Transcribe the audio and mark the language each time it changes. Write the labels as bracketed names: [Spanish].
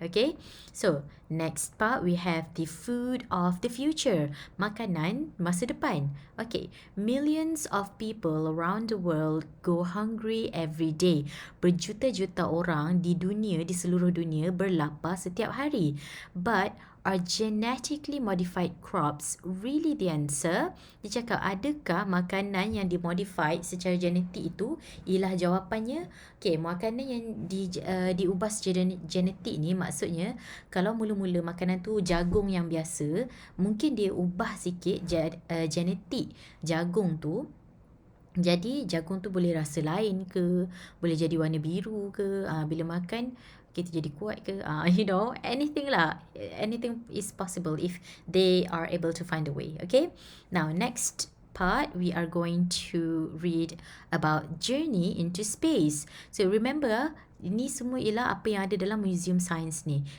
[English] Okay, so next part we have the food of the future, [Malay] makanan masa depan. [English] Okay, millions of people around the world go hungry every day. [Malay] Berjuta-juta orang di dunia, di seluruh dunia berlapar setiap hari. [English] But are genetically modified crops really the answer? [Malay] Dia cakap, adakah makanan yang dimodified secara genetik itu ialah jawapannya? Okay, makanan yang diubah secara genetik ni maksudnya kalau mula-mula makanan tu jagung yang biasa, mungkin dia ubah sikit genetik jagung tu. Jadi jagung tu boleh rasa lain ke, boleh jadi warna biru ke, bila makan kita jadi kuat ke, anything lah. [English] Anything is possible if they are able to find a way. Okay, now next part, we are going to read about journey into space. So remember, [Malay] ini semua ialah apa yang ada dalam Museum Science ni.